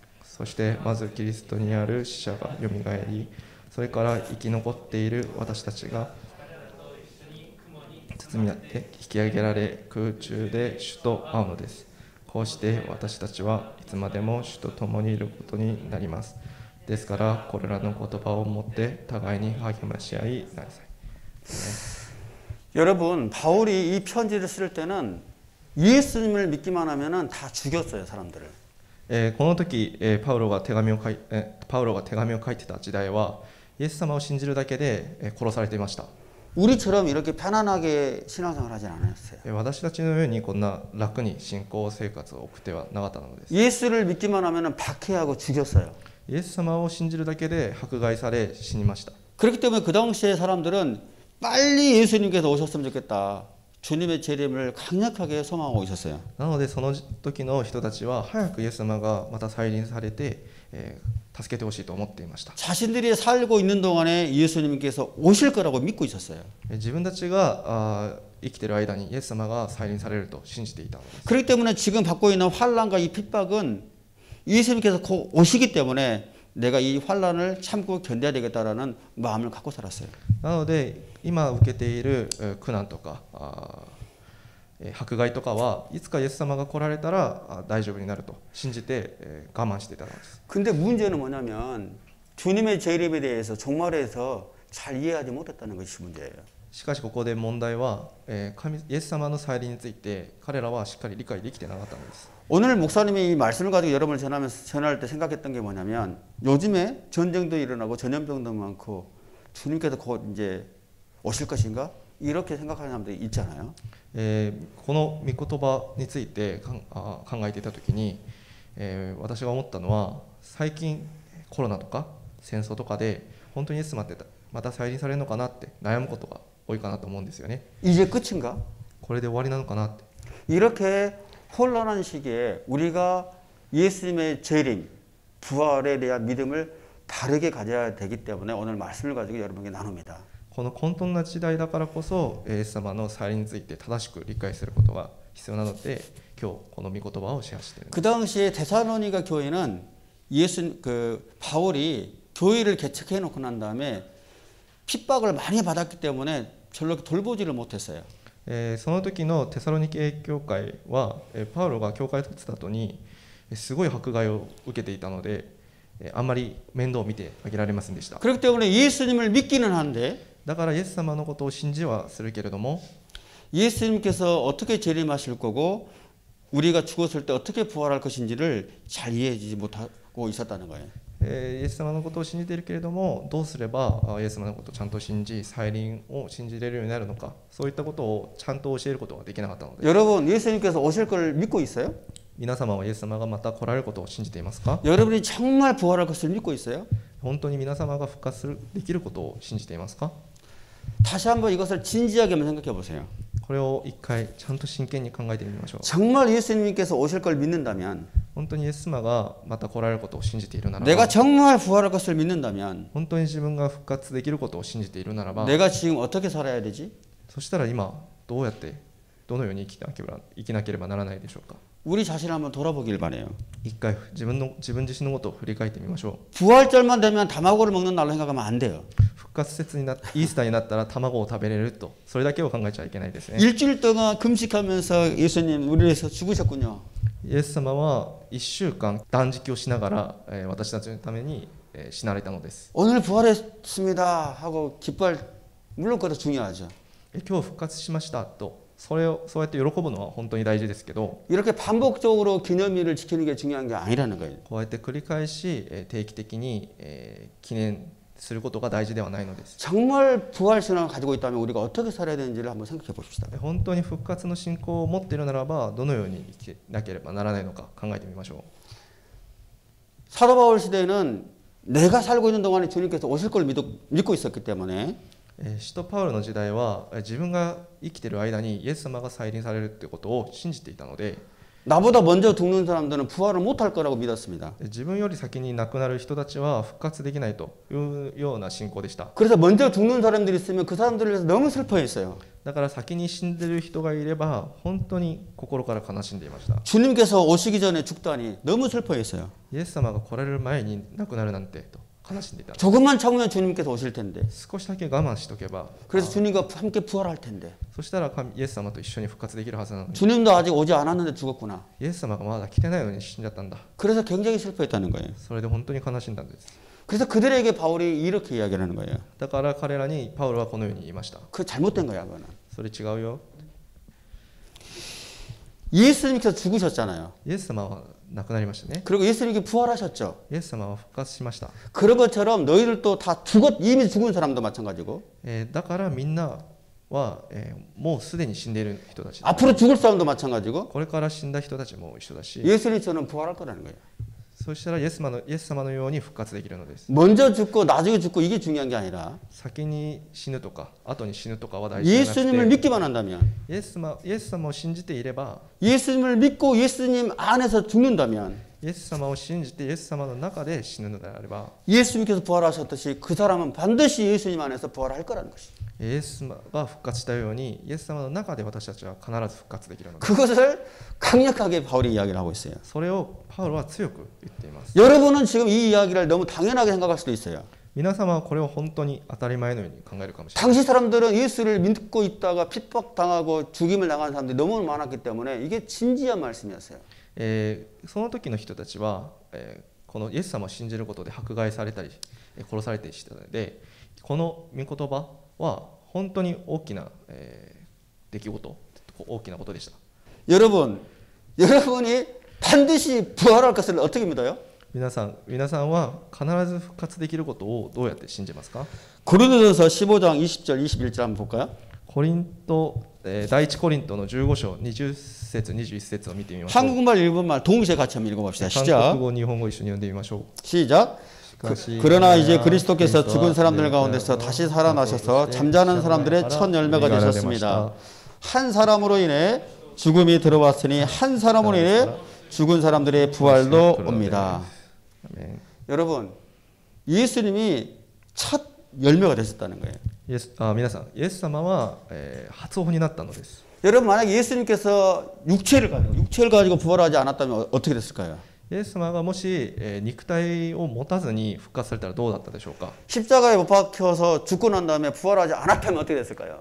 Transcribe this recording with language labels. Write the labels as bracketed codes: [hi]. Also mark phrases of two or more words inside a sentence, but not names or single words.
[ja] そしてまずキリストにある死者がよみがえり、それから生き残っている私たちが包み合って引き上げられ空中で主と会うのです。こうして私たちはいつまでも主と共にいることになります。ですからこれらの言葉を持って互いに励まし合いなさい。 [ko] 여러분 바울이 이 편지를 쓸 때는 예수님을 믿기만 하면은 다 죽였어요 사람들을. [ja] この時パウロが手紙を書いてた時代はイエス様を信じるだけで殺されていました。 [ko] 우리처럼 이렇게 편안하게 신앙생활 하진 않았어요. [ja] 私たちのようにこんな楽に信仰生活を送ってはなかったのです。 [ko] 예수를 믿기만 하면은 박해하고 죽였어요. [ja] イエス様を信じるだけで迫害され死にました。 [ko] 그렇기 때문에 그 당시에 사람들은 빨리 예수님께서 오셨으면 좋겠다. 주님의 재림을 강력하게 소망하고 있었어요. [ja] なのでその時の人たちは早くイエス様がまた再臨されて、助けてほしいと思っていました。 [ko] 자신들이 살고 있는 동안에 예수님께서 오실 거라고 믿고 있었어요. [ja] 自分たちが生きている間にイエス様が再臨されると信じていたのです。 [ko] 그렇기 때문에 지금 받고 있는 환난과 이 핍박은 예수님께서 곧 오시기 때문에 내가 이 환난을 참고 견뎌야 되겠다라는 마음을 갖고 살았어요. [ja] なので今受けている苦難とか迫害とかはいつかイエス様が来られたら大丈夫になると信じて我慢していたのです。 [ko] 근데 문제는 뭐냐면 주님의 재림에 대해서 종말에서 잘 이해하지 못했다는 것이 문제예요. [ja] しかしここで問題はイエス様の再臨について彼らはしっかり理解できてなかったのです。 [ko] 오늘 목사님이 이 말씀을 가지고 여러분을 전할 때 생각했던 게 뭐냐면 요즘에 전쟁도 일어나고 전염병도 많고 주님께서 곧 이제 오실 것인가? 이렇게 생각하는 사람들이 있잖아요. [ja] この御言葉について考えていたときに、私が思ったのは最近コロナとか戦争とかで本当にイエス様ってまた再臨されるのかなって悩むことが多いかなと思うんですよね。 [ko] 이제 끝인가? [ja] これで終わりなのかなって。 [ko] 이렇게 혼란한 시기에 우리가 예수님의 재림, 부활에 대한 믿음을 다르게 가져야 되기 때문에 오늘 말씀을 가지고 여러분에게 나눕니다. [ja] この混沌な時代だからこそイエス様の再臨について正しく理解することが必要なので今日この御言葉をシェアしている。 [ko] 그 당시에 데살로니가 교회는 바울이 교회를 개척해 놓고 난 다음에 핍박을 많이 받았기 때문에 별로 돌보지를 못했어요. [ja] その時のテサロニケ教会はパウロが教会を建てた後にすごい迫害を受けていたのであんまり面倒を見てあげられませんでした。 [ko] 그렇기 때문에 예수님을 믿기는 한데 [ja] だからイエス様のことを信じはするけれども [ko] 예수님께서 어떻게 재림하실 거고 우리가 죽었을 때 어떻게 부활할 것인지를 잘 이해하지 못하고 있었다는 거예요. [ja] イエス様のことを信じているけれどもどうすればイエス様のことをちゃんと信じ再臨を信じれるようになるのかそういったことをちゃんと教えることができなかったので [ko] 여러분 예수님께서 오실 걸 믿고 있어요? [ja] 皆様はイエス様がまた来られることを信じていますか？ [ko] 여러분이 정말 부활할 것을 믿고 있어요? [ja] 本当に皆様が復活できることを信じていますか？ [ko] 다시 한번 이것을 진지하게만 생각해 보세요. [ja] これを一回ちゃんと真剣に考えてみましょう。 [ko] 정말 예수님께서 오실 걸 믿는다면 [ja] 本当にイエス様がまた来られることを信じているならば [ko] 내가 정말 부활할 것을 믿는다면 [ja] 本当に自分が復活できることを信じているならば [ko] 내가 지금 어떻게 살아야 되지? [ja] そしたら今どうやってどのように生きなければならないでしょうか。 [ko] 우리 자신을 한번 돌아보길 바래요. [ja] 一回自分自身のことを振り返ってみましょう。 [ko] 부활절만 되면 다마고를 먹는 날로 생각하면 안 돼요. [ja] 復活節になイースターになったら卵を食べれるとそれだけを考えちゃいけないですね。 [ko] 일주일 동안 금식하면서 예수님 우리를 위해서 죽으셨군요. [ja] イエス様は1週間断食をしながら私たちのために死なれたのです。 [ko] 오늘 부활했습니다 하고 기뻐할 물론 그것도 중요하죠. [ja] 今日復活しましたとそうやって喜ぶのは本当に大事ですけど [ko] 이렇게 반복적으로 기념일을 지키는 게 중요한 게 아니라는 거예요. [ja] こうやって繰り返し定期的に記念することが大事ではないのです。 [ko] 정말 부활 신앙을 가지고 있다면 우리가 어떻게 살아야 되는지를 한번 생각해 봅시다. [ja] 本当に復活の信仰を持っているならばどのように生きなければならないのか考えてみましょう。 [ko] 사도 바울 시대에는 내가 살고 있는 동안에 주님께서 오실 걸 믿고 있었기 때문에 [ja] 使徒パウロの時代は自分が生きている間にイエス様が再臨されるということを信じていたので [ko] 나보다 먼저 죽는 사람들은 부활을 못할 거라고 믿었습니다. [ja] 自分より先に亡くなる人たちは復活できないというような信仰でした。 [ko] 그래서 먼저 죽는 사람들이 있으면 그 사람들을 위해서 너무 슬퍼했어요. [ja] だから先に死んでいる人がいれば本当に心から悲しんでいました。 [ko] 주님께서 오시기 전에 죽다니 너무 슬퍼했어요. [ja] イエス様が来られる前に亡くなるなんてと悲しんでいた。 [ko] 조금만 참으면 주님께서 오실 텐데. [ja] 少しだけ我慢しとけば [ko] 그래서 주님과 함께 부활할 텐데. [ja] そしたらイエス様と一緒に復活できるはずなのに [ko] 주님도 아직 오지 않았는데 죽었구나. [ja] イエス様がまだ来てないのに死んじゃったんだ。 [ko] 그래서 굉장히 슬퍼했다는 거예요. [ja] それで本当に悲しんだんです。 [ko] 그래서 그들에게 바울이 이렇게 이야기를 하는 거예요. [ja] だから彼らにパウロはこのように言いました。 [ko] 그거 잘못된 거야, 그거는. [ja] それ違うよ。 [ko] 예수님께서 죽으셨잖아요. [ja] イエス様は亡くなりましたね。 [ko] 그리고 예수님이 부활하셨죠. [ja] イエス様は復活しました。 [ko] 그런 것처럼 너희들도 다 이미 죽은 사람도 마찬가지고 [ja] だからみんなはもうすでに死んでいる人たち。 [ko] 앞으로 죽을 사람도 마찬가지고 [ja] これから死んだ人たちも一緒だし、 [ko] 예수님처럼 부활할 거라는 거예요. [ja] そしたらイエス様のように復活できるのです。 [ko] 먼저 죽고 나중에 죽고 이게 중요한 게 아니라 [ja] 先に死ぬとか後に死ぬとかは大事じゃなくて [ko] 예수님을 믿기만 한다면 [ja] イエス様を信じていれば [ko] 예수님을 믿고 예수님 안에서 죽는다면 [ja] イエス様を信じてイエス様の中で死ぬのであれば [ko] 예수님께서 부활하셨듯이 그 사람은 반드시 예수님 안에서 부활할 거라는 것이. [ja] イエス様が復活したようにイエス様の中で私たちは必ず復活できるのです。 [ko] 그것을 강력하게 바울이 이야기를 하고 있어요. [ja] それをパウロは強く言っています。 [ko] 여러분은 지금 이 이야기를 너무 당연하게 생각할 수도 있어요. [ja] 皆様はこれを本当に当たり前のように考えるかもしれない。 [ko] 당시 사람들은 예수를 믿고 있다가 핍박당하고 죽임을 당한 사람들이 너무 많았기 때문에 이게 진지한 말씀이었어요. [ja] その時の人たちは、このイエス様を信じることで迫害されたり殺されたりしていたので、この御言葉は本当に大きな、出来事、大きなことでした。 [ko] 여러분이 반드시 부활할 것을 어떻게 믿어요? [ja] 皆さんは必ず復活できることをどうやって信じますか？ [ko] 고린도전서 15장 20절 21절 한번 볼까요? [ja] コリント、第一コリントの15章20節21節を見てみましょう。 [ko] 한국말 일본말 동시에 같이 한번 읽어봅시다. [ja] 韓 [ko] 시작. [ja] 国語日本語一緒に読んでみましょう。 [ko] 시작. 그러나 이제 그리스도께서 죽은 사람들 가운데서 다시 살아나셔서 잠자는 사람들의 첫 열매가 되셨습니다. 한 사람으로 인해 죽음이 들어왔으니 한 사람으로 인해 죽은 사람들의 부활도 옵니다. 아멘. 여러분, 예수님이 첫 열매가 되셨다는 거예요. [ja] 皆さん、イエス様は、初歩になったのです。 [ko] 여러분, 만약 예수님께서 육체를 가지고 부활하지 않았다면 어떻게 됐을까요? [ja] イエス様がもし、肉体を持たずに復活されたらどうだったでしょうか。 [ko] 십자가에 못 박혀서 죽고 난 다음에 부활하지 않았다면 어떻게 됐을까요?